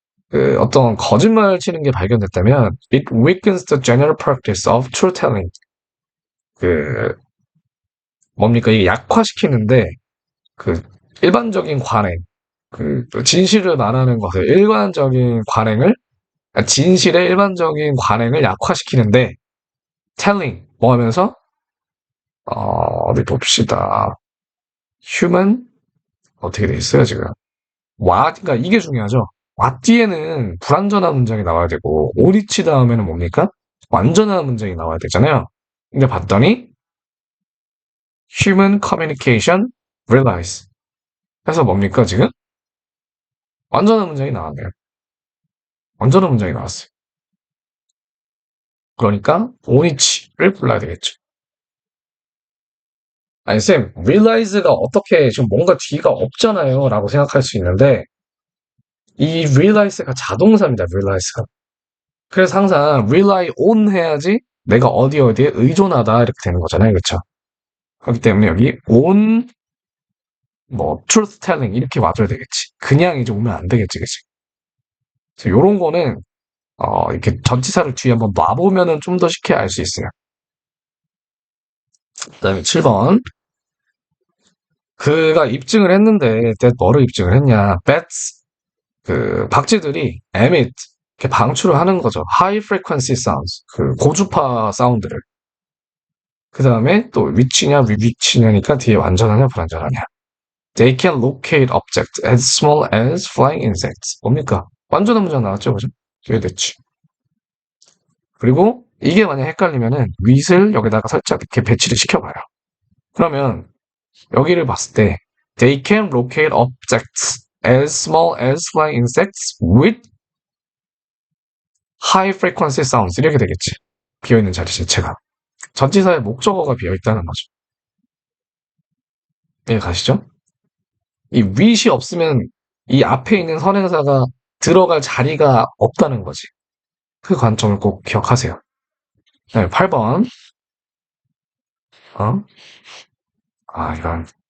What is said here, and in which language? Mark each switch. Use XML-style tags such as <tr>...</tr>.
<ko>그 어떤 거짓말 치는 게 발견됐다면</ko> <en>it weakens the general practice of truth telling.</en> <ko>그 뭡니까? 이게 약화시키는데 그 일반적인 관행, 그 진실을 말하는 것을 일반적인 관행을 진실의 일반적인 관행을 약화시키는데 telling 뭐 하면서 어디 봅시다. human 어떻게 돼 있어요 지금? 그러니까 이게 중요하죠. 와 뒤에는 불완전한 문장이 나와야 되고 오리치 다음에는 뭡니까? 완전한 문장이 나와야 되잖아요. 근데 봤더니</ko> <en>human communication relies.</en> <ko>그래서 뭡니까 지금? 완전한 문장이 나왔네요. 완전한 문장이 나왔어요. 그러니까 오니치를 불러야 되겠죠. 아니 쌤, realize가 어떻게 지금 뭔가 뒤가 없잖아요 라고 생각할 수 있는데 이 realize가 자동사입니다. realize가. 그래서 항상 rely on 해야지 내가 어디에 의존하다 이렇게 되는 거잖아요. 그렇죠? 그렇기 때문에 여기 on 뭐 truth telling 이렇게 와줘야 되겠지. 그냥 이제 오면 안 되겠지. 그치? 그래서 요런 거는 이렇게 전치사를 뒤에 한번 놔보면은 좀 더 쉽게 알 수 있어요. 그다음에 7번. 그가 입증을 했는데 that 뭐를 입증을 했냐? bats 그 박쥐들이 emit 이렇게 방출을 하는 거죠.</ko> <en>high frequency sounds</en> <ko>그 고주파 사운드를. 그 다음에 또 위치냐 위치냐니까 뒤에 완전하냐 불완전하냐.</ko> <en>They can locate objects as small as flying insects.</en> <ko>뭡니까? 완전한 문장 나왔죠, 그죠? 이게 됐지. 그리고 이게 만약 헷갈리면은 with을 여기다가 살짝 이렇게 배치를 시켜봐요. 그러면 여기를 봤을 때</ko> <en>they can locate objects as small as flying insects with high frequency sounds</en> <ko>이렇게 되겠지. 비어있는 자리 자체가. 전치사의 목적어가 비어있다는 거죠. 이해 가시죠? 이 with이 없으면 이 앞에 있는 선행사가 들어갈 자리가 없다는 거지. 그 관점을 꼭 기억하세요. 네, 8번. 어? 이런.</ko>